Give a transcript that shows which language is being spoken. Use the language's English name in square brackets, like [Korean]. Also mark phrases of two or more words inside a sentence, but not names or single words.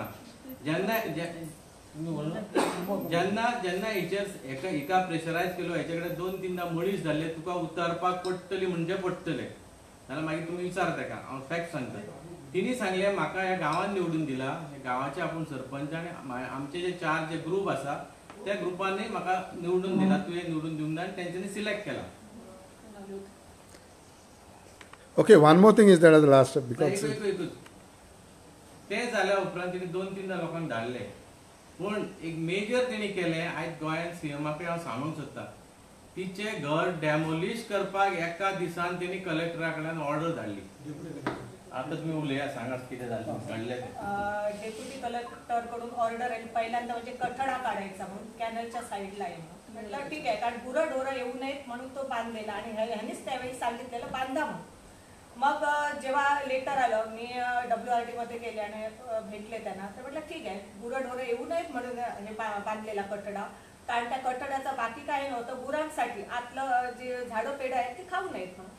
[Konkani] जेन्ना जेन्ना जेन्ना हेचेर एका प्रेशरायज केलो हेचे कडेन 2-3दा मळीस जाल्ले तुका उतरपाक पडटली म्हणजे पडटले जाल्यार मागीर तुमी विचार तेका. हांव फॅक्ट सांगता. तिणी सांगलें म्हाका ह्या गांवांत निवडून दिला ह्या गांवाचे आपूण सरपंच आनी आमचे जे 4 जे ग्रुप आसा त्या ग्रुपांनी म्हाका निवडून दिला तुवें निवडून दिवंक ना आनी तेंच्यांनी सिलेक्ट केला. [English] OK one more thing is that at the last because [Konkani] ते जाल्या उपरांत तिणी 2-3दा लोकांक धाडले. पूण एक मेजर तेणी केलें आयज गोंयांत CMाकय हांव सांगूंक सोदता तिचे घर डेमोलिश करपाक एका दिसान तेणी कलेक्टरा कडल्यान ऑर्डर धाडली. आता तुम्ही उलया सांगात कितें जालें घडलें तें. [Marathi] डेप्युटी कलेक्टर कडून ऑर्डर आली पहिल्यांदा म्हणजे कठडा काढायचा म्हणून कॅनलच्या साईडला आहे. म्हटलं ठीक आहे कारण गुरंढोरं येऊ नयेत म्हणून तो बांधलेला आणि ह्यानेच त्यावेळी सांगितलेलं बांधा म्हणून. मग जेव्हा लेटर आलं मी WRT मध्ये गेले आणि भेटले त्यांना तर म्हटलं ठीक आहे गुरंढोरं येऊ नयेत म्हणून हे बांधलेला कठडा कारण त्या कठड्याचा बाकी काही नव्हतं गुरांसाठी आतलं जे झाडं पेढं आहेत ती खाऊ नयेत म्हणून.